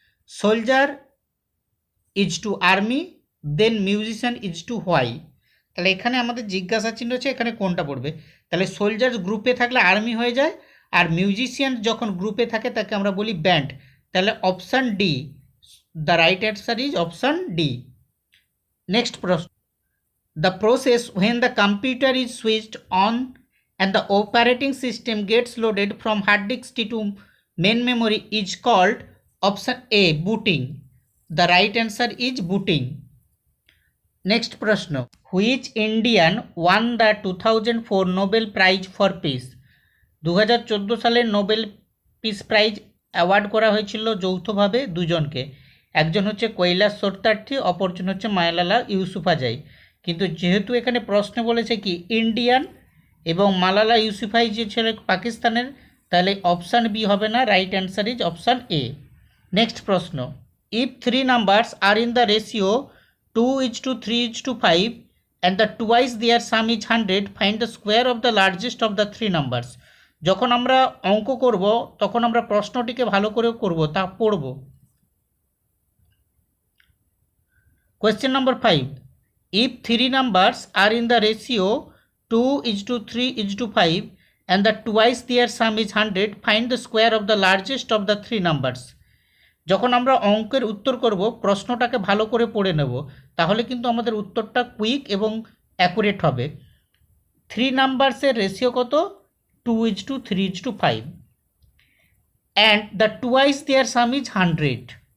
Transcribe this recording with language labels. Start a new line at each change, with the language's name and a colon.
English: Soldier is to army, then musician is to why.
Bangla: তাহলে এখানে আমাদের জিজ্ঞাসা চিহ্ন হচ্ছে এখানে কোনটা পড়বে। তাহলে সোলজার গ্রুপে থাকলে আর্মি হয়ে যায়, আর মিউজিশিয়ান যখন গ্রুপে থাকে তাকে আমরা বলি ব্যান্ড।
English: তাহলে option D, the right answer is option D. Next প্রশ্ন, the process when the computer is switched on and the operating system gets loaded from hard disk to main memory is called option A booting. The right answer is booting. Next প্রশ্ন, which Indian won the 2004 Nobel Prize for Peace?
Bangla: 2014 সালে Nobel peace prize award করা হয়েছিল যৌথভাবে দুজনকে, একজন হচ্ছে কৈলাস সত্যার্থী, অপরজন হচ্ছে মালালা ইউসুফজাই। কিন্তু যেহেতু এখানে প্রশ্ন বলেছে কি ইন্ডিয়ান এবং মালালা ইউসুফজাই যে ছিল পাকিস্তানের, তাহলে অপশান বি হবে না,
English: Right answer is option A. Next প্রশ্ন, if 3 numbers are in the ratio 2:3:5 and the twice their sum is 100, find the square of the largest of the 3 numbers.
Bangla: যখন আমরা অঙ্ক করব তখন আমরা প্রশ্নটিকে ভালো করে করব, তা পড়ব।
English: Question number 5, if 3 numbers are in the ratio 2:3:5 and the twice their sum is 100, find the square of the largest of the 3 numbers.
Bangla: যখন আমরা অঙ্কের উত্তর করব প্রশ্নটাকে ভালো করে পড়ে নেব, তাহলে কিন্তু আমাদের উত্তরটা কুইক এবং অ্যাকুরেট হবে।
English: 3 নাম্বারসের রেশিও কত, 2:3:5 and the twice their sum is 100।